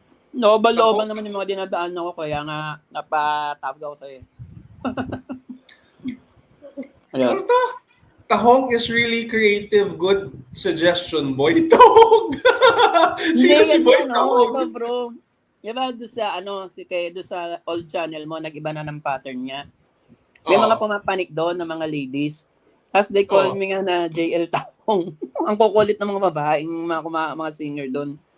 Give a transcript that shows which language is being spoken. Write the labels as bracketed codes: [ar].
[tl] Looban naman yung mga dinadaan ko, kaya nga napatawag ako sa'yo. Ano to? [en] Tahong is really creative. Good suggestion, Boy Tahong. [tl] Sino si Boy Tahong? Ito, bro. Diba doon sa, doon sa old channel mo, nag-iba na ng pattern niya. May mga pumapanik doon ng mga ladies. [en] As they call me [tl] nga na JL Tahong. Ang kukulit ng mga babaeng mga singer doon.